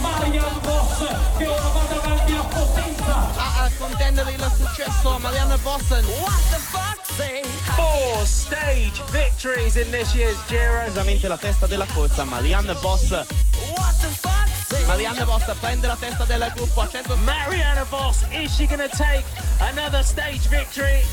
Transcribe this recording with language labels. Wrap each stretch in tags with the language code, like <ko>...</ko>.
<it>Marianne Vos, che ora vada avanti a potenza. A contendere il successo, Marianne Vos.</it> <en>What the fuck? Four stage victories in this year's Giro.</en> <it>Esattamente la testa della corsa, Marianne Vos.</it> <en>What the fuck?</en> <it>Marianne Vos prende la testa del gruppo.</it> <en>Marianne Vos, is she gonna take another stage victory?</en>